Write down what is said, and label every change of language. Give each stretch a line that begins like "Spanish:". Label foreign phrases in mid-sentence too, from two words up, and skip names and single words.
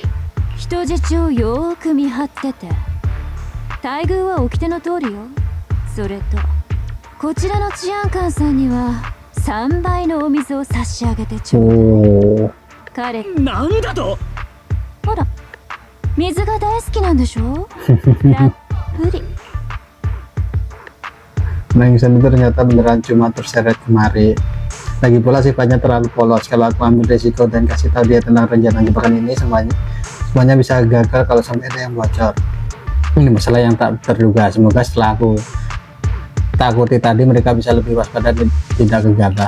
Japanese: 人質をよーく見張ってて待遇は掟の通りよ。それとこちらの治安官さんには3倍のお水を差し上げてちょうだい。彼なんだと。ほら水が大好きなんでしょたっぷり。
Indonesian: Nangis itu ternyata beneran cuma terseret kemari. Lagi pula sifatnya terlalu polos. Kalau aku ambil resiko dan kasih tahu dia tentang rencana jebakan ini, semuanya bisa gagal kalau sampai ada yang bocor. Ini masalah yang tak terduga. Semoga setelah aku takuti tadi mereka bisa lebih waspada dan tidak gegabah.